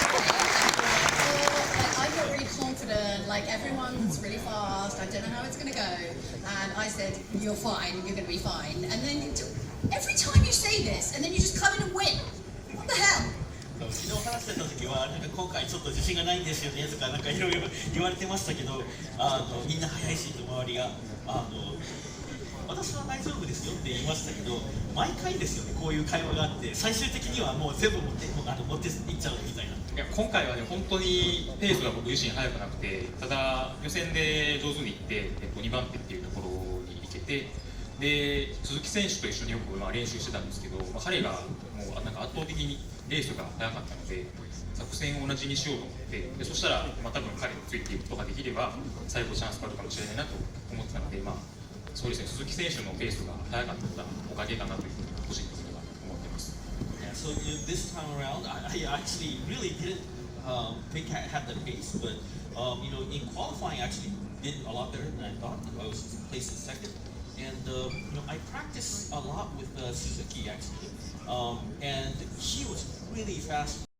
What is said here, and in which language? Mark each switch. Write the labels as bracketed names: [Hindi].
[English] I got really confident, like everyone's really fast, I don't know how it's going to go, and I said, you're fine, you're going to be fine. And then every time you say this, and then you just come in and win. What the hell? [Japanese] 昨日話してた時はなんか今回ちょっと自信がないんですよねとかなんかいろいろ言われてましたけど、みんな速いしと周りが私は大丈夫ですよって言いましたけど、毎回ですよねこういう会話があって最終的にはもう全部持っていっちゃうみたいな。いや今回はね本当にペースが僕自身速くなくて、ただ予選で上手にいって、2番手っていうところに行けて。で鈴木選手と一緒によく練習してたんですけど、彼がもうなんか圧倒的にレースが速かったので作戦を同じにしようと思って、そしたら、多分彼についていくことができれば最後チャンスがあるかもしれないなと思ってたので、そうですね、鈴木選手のペースが速かったおかげかなというふうに個人的には思ってます。 [English] Yeah, so this time around, I actually really didn't think I had the pace, but you know, in qualifying, I actually did a lot better than I thought. I was placed in second. And you know, I practiced a lot with Suzuki actually, and he was really fast.